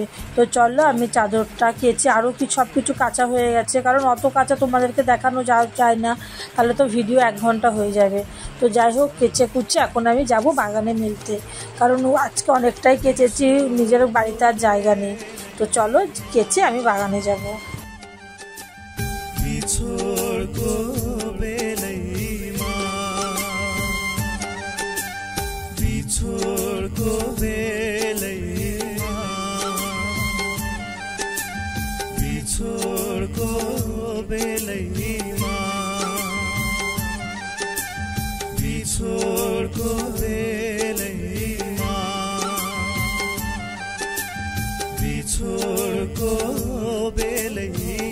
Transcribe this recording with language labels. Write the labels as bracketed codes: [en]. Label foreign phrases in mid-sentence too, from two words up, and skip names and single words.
[bn] তো চলো আমি চাদরটা কেচে, আরও সব কিছু কাচা হয়ে গেছে, কারণ অত কাচা তোমাদেরকে দেখানো যায় না, তাহলে তো ভিডিও 1 ঘন্টা হয়ে যাবে। তো যাই হোক, কেচে কুচে এখন আমি যাব বাগানে মেলতে, কারণ আজকে অনেকটাই কেচেছি, নিজের বাড়িতে আর জায়গা নেই। তো চলো কেচে আমি বাগানে যাব। [ne] बिछोडको बेलैमा, बिछोडको बेलैमा, बिछोडको बेलैमा, बिछोडको बेलैमा, बिछोडको बेलैमा।